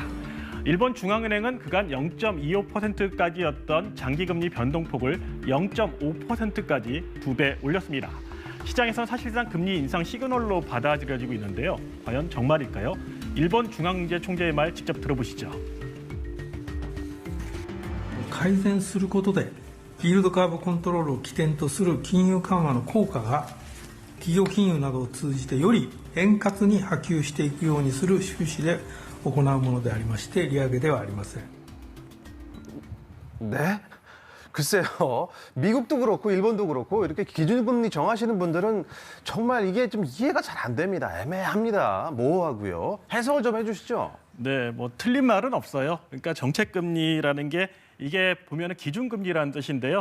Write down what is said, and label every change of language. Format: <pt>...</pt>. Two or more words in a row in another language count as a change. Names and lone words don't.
<ko>일본 중앙은행은 그간 0.25%까지였던 장기금리 변동폭을 0.5%까지 2배 올렸습니다. 시장에서는 사실상 금리 인상 시그널로 받아들여지고 있는데요. 과연 정말일까요? 일본 중앙경제총재의 말 직접 들어보시죠.</ko> <ja>改善することでイールドカーブコントロールを起点とする金融緩和の効果が企業金融などを通じてより円滑に波及していくようにする趣旨で行うものでありまして利上げではありません。</ja> <ko>네? 글쎄요. 미국도 그렇고 일본도 그렇고 이렇게 기준금리 정하시는 분들은 정말 이게 좀 이해가 잘 안 됩니다. 애매합니다. 모호하고요. 해석을 좀 해주시죠. 네, 뭐 틀린 말은 없어요. 그러니까 정책금리라는 게 이게 보면은 기준금리라는 뜻인데요.</ko>